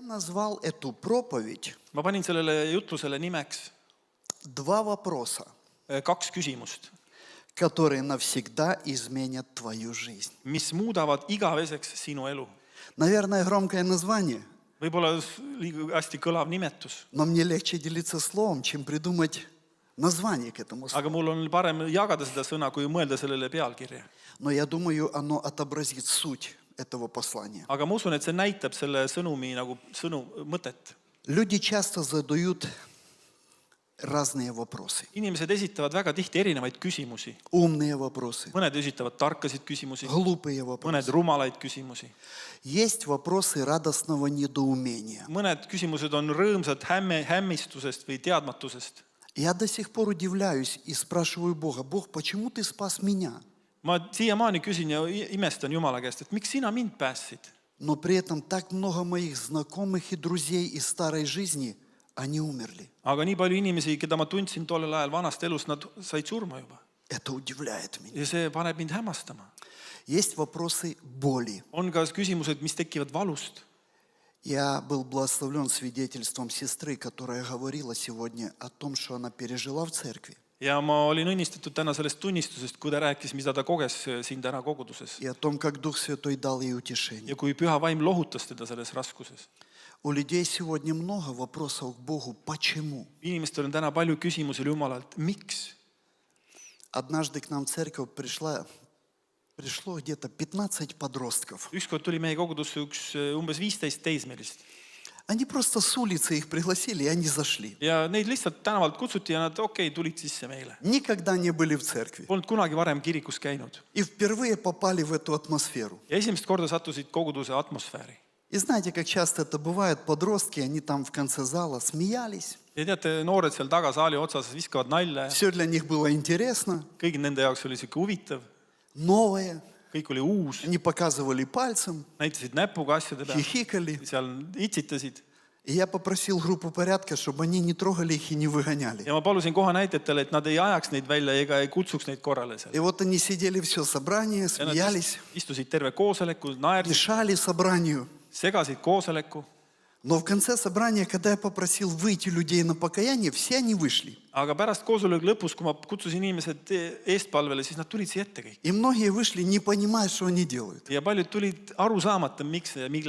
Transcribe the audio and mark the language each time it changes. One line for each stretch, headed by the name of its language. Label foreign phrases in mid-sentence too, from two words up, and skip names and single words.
Russian: назвал эту проповедь
Estonian: Ma panin sellele jutlusele nimeks
Russian: «Два вопроса,
Estonian: kaks küsimust,
Russian: которые навсегда изменят твою жизнь».
Estonian: mis muudavad igaveseks sinu elu.
Russian: Наверное, громкое название,
Estonian: Võib-olla liiga hästi kõlav nimetus,
Russian: но мне легче делиться словом, чем придумать название к этому слову.
Estonian: aga mul on parem jagada seda sõna, kui mõelda sellele pealkirja.
Russian: Но я думаю, оно отобразит суть этого послания.
Estonian: Aga ma usun, et see näitab selle sõnumi nagu mõtet.
Russian: Люди часто задают разные вопросы.
Estonian: Inimesed esitavad väga tihti erinevaid küsimusi.
Russian: Умные вопросы,
Estonian: Mõned esitavad tarkasid küsimusi,
Russian: глупые вопросы.
Estonian: mõned rumalaid küsimusi.
Russian: Есть вопросы радостного недоумения.
Estonian: Mõned küsimused on rõõmsad hämmistusest või teadmatusest.
Russian: Я до сих пор удивляюсь и спрашиваю Бога: Бог, почему ты спас меня?
Estonian: Ma siiamaani küsin ja imestan Jumala käest, et miks sina mind päästsid?
Russian: Но при этом так много моих знакомых и друзей из старой жизни, они умерли.
Estonian: Aga nii palju inimesi, keda ma tundsin tollel ajal vanast elust, nad said surma juba.
Russian: Это удивляет меня.
Estonian: Ja see paneb mind hämmastama.
Russian: Есть вопросы боли.
Estonian: On ka küsimused, mis tekivad valust.
Russian: Я был благословлен свидетельством сестры, которая говорила сегодня о том, что она пережила в церкви.
Estonian: Ja ma olin õnnistatud täna sellest tunnistusest, kui ta rääkis, mida ta koges siin täna koguduses.
Russian: И о том, как Дух Святой дал ей утешение.
Estonian: Ja kui Püha Vaim lohutas teda selles raskuses.
Russian: У людей сегодня много вопросов к Богу. Почему?
Estonian: Inimestel on täna palju küsimusi Jumalalt. Miks?
Russian: Однажды к нам в церковь пришло где-то 15 подростков.
Estonian: Ükskord tuli meie kogudusse umbes 15 teismelist.
Russian: Они просто с улицы их пригласили, и они зашли.
Estonian: Ja neid lihtsalt tänavalt kutsuti ja nad tulid sisse meile.
Russian: Никогда не были в церкви.
Estonian: Polnud kunagi varem kirikus käinud.
Russian: И впервые попали в эту атмосферу.
Estonian: Ja esimest korda sattusid koguduse atmosfääri.
Russian: И знаете, как часто это бывает, подростки, они там в конце зала смеялись.
Estonian: Ja teate, noored seal taga saali otsas viskavad nalja.
Russian: Все для них было интересно,
Estonian: Kõigi nende jaoks oli siuke huvitav.
Russian: новое.
Estonian: Kõik oli uus.
Russian: Они показывали пальцем,
Estonian: Näitasid näpuga asjade peale.
Russian: хихикали.
Estonian: Seal itsitasid.
Russian: И я попросил группу порядка, чтобы они не трогали их и не выгоняли.
Estonian: Ja ma palusin kohanäitajatele, et nad ei ajaks neid välja ega ei kutsuks neid korrale seal.
Russian: И вот они сидели все собрание,
Estonian: Ja nad
Russian: смеялись,
Estonian: istusid terve koosoleku, naersid,
Russian: мешали собранию.
Estonian: segasid koosoleku.
Russian: Но в конце собрания, когда я попросил выйти людей на покаяние, все они вышли.
Estonian: Aga pärast koosoleku lõpus, kui ma kutsusin inimesed eestpalvele, siis nad tulid siia ette kõik.
Russian: И многие вышли, не понимая, что они делают.
Estonian: Ja paljud tulid aru saamata, miks ja milleks.